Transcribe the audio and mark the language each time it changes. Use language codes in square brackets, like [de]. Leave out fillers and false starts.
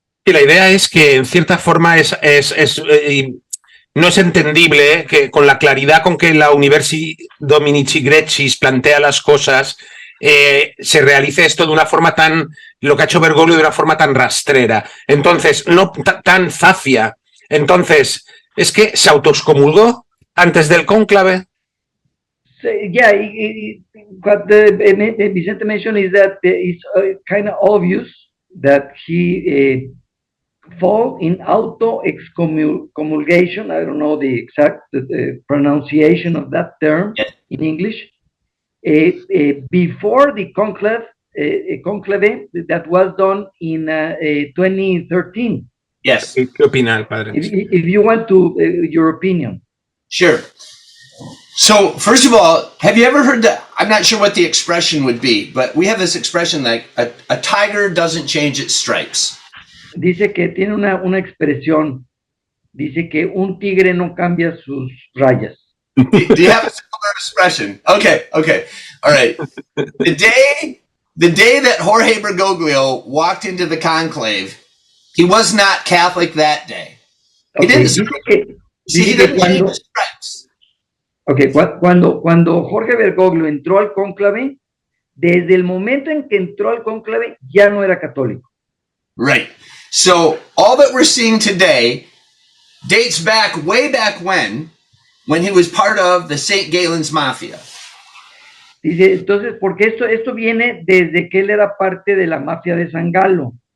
[es] Y la idea es que en cierta forma no es entendible que con la claridad con que la Universi Dominici Greccis plantea las cosas se realice esto de una forma lo que ha hecho Bergoglio de una forma tan rastrera. Entonces, no tan zafia. Entonces, ¿es que se autoexcomulgó antes del cónclave? [en] Yeah, what Vicente mentioned is that it's kind of obvious that he fall in auto-excomulgation. I don't know the exact pronunciation of that term in English. Before the conclave that was done in 2013. Yes. [es] ¿Qué opina el padre? [en] If you want to, your opinion. Sure. So, first of all, have you ever heard that? I'm not sure what the expression would be, but we have this expression like a tiger doesn't change its stripes. [es] Dice que tiene una expresión. Dice que un tigre no cambia sus rayas. [en] Do you have a similar expression? Okay. All right. The day that Jorge Bergoglio walked into the conclave, he was not Catholic that day. He didn't. He didn't change his stripes. [es] Okay, cuando Jorge Bergoglio entró al cónclave, desde el momento en que entró al cónclave ya no era católico. [en] Right. So all that we're seeing today dates back way back when he was part of the St. Galen's Mafia. [es] Dice, entonces, porque esto viene desde que él era parte de la mafia de San Galo.